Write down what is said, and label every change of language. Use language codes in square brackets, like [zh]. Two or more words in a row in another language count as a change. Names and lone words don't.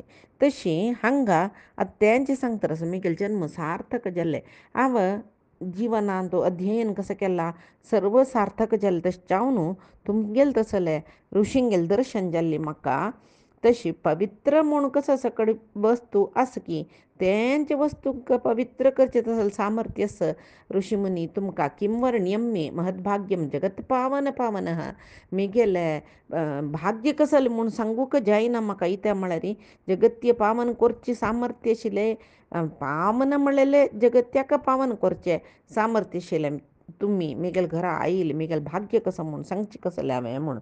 [kok] तशी हांगा तेंचे सांगता आसा मिगेल जन्म सार्थक जाल्ले हांव जिवनांत अध्ययन कसं केला सर्व सार्थक जालें तशें चावन तुमगेल तसले ऋषींगेल दर्शन जाल्ली म्हाका तशी पवित्र म्हूण कसं सकड वस्तू आसा की तेंचे वस्तूक पवित्र करचे तसल सामर्थ्य आस ऋषीमुनी तुमकां [sa] किं वर्ण्यं मे महद्भाग्यम जगत पावन पावनः. [kok] मिगेले भाग्य कसले म्हूण सांगूक जायना म्हाका इत्या म्हळ्यार जगत्य पावन करचे सामर्थ्य आशिल्ले पावन म्हणलेले जगत्याक पावन करचे सामर्थ्य आशिल्ले तुमी मिगेल घरा आयिल्ले मिगेल भाग्य कसं म्हूण सांगचे कसलें हांवें म्हूण.